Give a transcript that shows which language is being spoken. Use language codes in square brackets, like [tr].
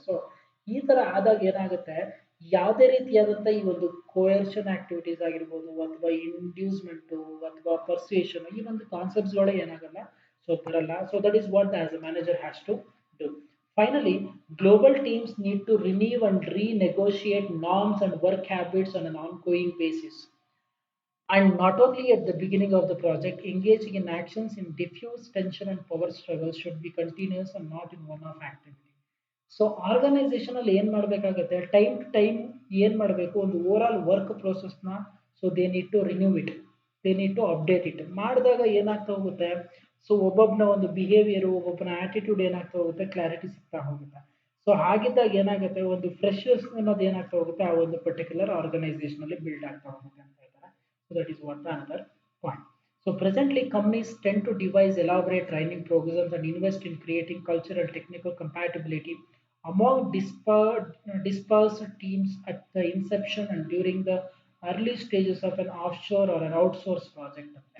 [kn] So ಈ ತರ ಆದಾಗ ಏನಾಗುತ್ತೆ, ಯಾವುದೇ ರೀತಿಯಾದಂಥ ಈ ಒಂದು ಕೋಯರ್ಷನ್ ಆಕ್ಟಿವಿಟೀಸ್ ಆಗಿರ್ಬೋದು ಅಥವಾ ಇಂಡ್ಯೂಸ್ಮೆಂಟು ಅಥವಾ ಪರ್ಸುಯೇಷನ್, ಈ ಒಂದು ಕಾನ್ಸೆಪ್ಟ್ಸ್ಗಳೇ ಏನಾಗಲ್ಲ, ಸೊ ಬರಲ್ಲ. [en] So that is what as a manager has to do. Finally, global teams need to renew and renegotiate norms and work habits on an ongoing basis. And not only at the beginning of the project, engaging in actions in diffuse tension and power struggles should be continuous and not in one-off activity. [kn] So organisation ಅಲ್ಲಿ ಏನ್ ಮಾಡ್ಬೇಕಾಗತ್ತೆ, time to time ಏನ್ ಮಾಡಬೇಕು, ಒಂದು over all work ಪ್ರೋಸೆಸ್ನ [en] So they need to renew it, they need to update it. [kn] ಮಾಡಿದಾಗ ಏನಾಗ್ತಾ ಹೋಗುತ್ತೆ, so ಒಬ್ಬೊಬ್ಬನ ಒಂದು ಬಿಹೇವಿಯರು, ಒಬ್ಬೊಬ್ಬನ ಆಟಿಟ್ಯೂಡ್ ಏನಾಗ್ತಾ ಹೋಗುತ್ತೆ, ಕ್ಲಾರಿಟಿ ಸಿಗ್ತಾ ಹೋಗುತ್ತೆ. ಸೊ ಹಾಗಿದ್ದಾಗ ಏನಾಗುತ್ತೆ, ಒಂದು ಫ್ರೆಶರ್ಸ್ ಅನ್ನೋದು ಏನಾಗ್ತಾ ಹೋಗುತ್ತೆ, ಆ ಒಂದು ಪರ್ಟಿಕ್ಯುಲರ್ ಆರ್ಗನೈಸೇಷನ್ ಅಲ್ಲಿ ಬಿಲ್ಡ್ ಆಗ್ತಾ ಹೋಗುತ್ತೆ ಅಂತ ಹೇಳ್ತಾರೆ. [en] So that is what the another point. So presently, companies tend to devise elaborate training programs and invest in creating cultural and technical compatibility among dispersed teams at the inception and during the early stages of an offshore or an outsourced project.